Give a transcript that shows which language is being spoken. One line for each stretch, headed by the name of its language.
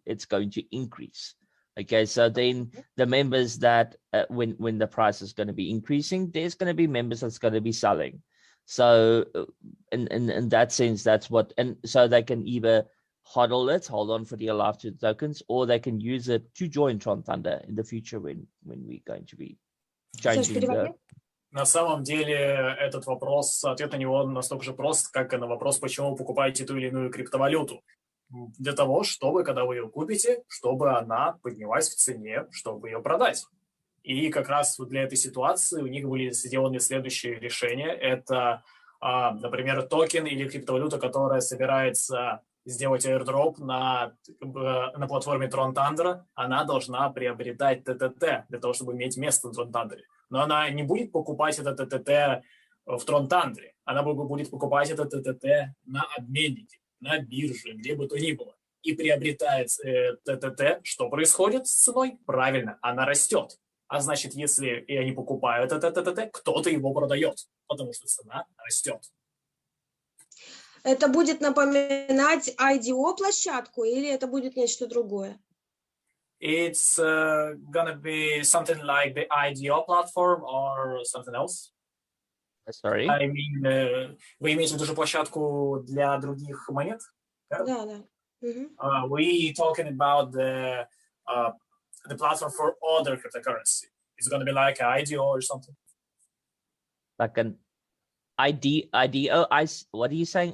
English: It's going to increase. Okay, so then the members that when the price is going to be increasing, there's going to be members that's going to be selling. So in that sense, that's what, and so they can either hold on for dear life to the tokens, or they can use it to join Tron Thunder in the future when we're going to be changing the...
Russian: На самом деле этот вопрос, ответ на него настолько же прост, как и на вопрос, почему вы покупаете ту или иную криптовалюту. Для того, чтобы, когда вы ее купите, чтобы она поднялась в цене, чтобы ее продать. И как раз для этой ситуации у них были сделаны следующие решения. Это, например, токен или криптовалюта, которая собирается сделать airdrop на платформе Tron Thunder, она должна приобретать ТТТ для того, чтобы иметь место в Tron Thunder. Но она не будет покупать это ТТТ в Tron Thunder. Она будет покупать это ТТТ на обменнике, на бирже, где бы то ни было. И приобретает ТТТ. Что происходит с ценой? Правильно, она растет. А значит, если и они покупают это ТТТ, кто-то его продает, потому что цена растет. Это будет напоминать IDO-площадку или это будет нечто другое?
English: It's gonna be something like the IDO platform or something else. Sorry? I mean,
Russian: вы имеете в виду же площадку для других монет? Да, да.
English: We talking about the platform for other cryptocurrency. It's gonna be like an IDO or something. Like an IDO, what are you saying?